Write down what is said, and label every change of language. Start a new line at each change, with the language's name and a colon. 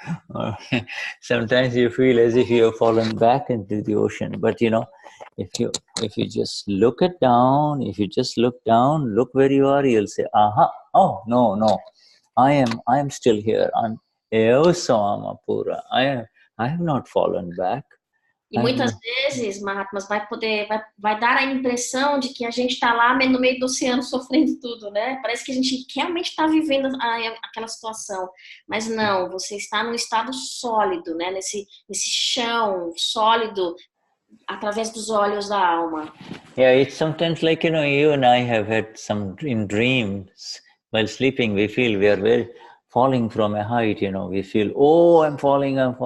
English: Or sometimes you feel as if you have fallen back into the ocean. But if you just look down, look where you are, you'll say, aha, oh no, I am still here. I'm
Portuguese: Alma pura.
English: I have not fallen back.
Portuguese: E muitas vezes, Mahatmas, vai dar a impressão de que a gente está lá no meio do oceano sofrendo tudo, né? Parece que a gente realmente está vivendo aquela situação. Mas não, você está num estado sólido, né? Nesse chão sólido, através dos olhos da alma.
English: Yeah, it's sometimes like, you and I have had some in dreams. While sleeping, we feel we are very falling from a height, we feel, oh, I'm falling.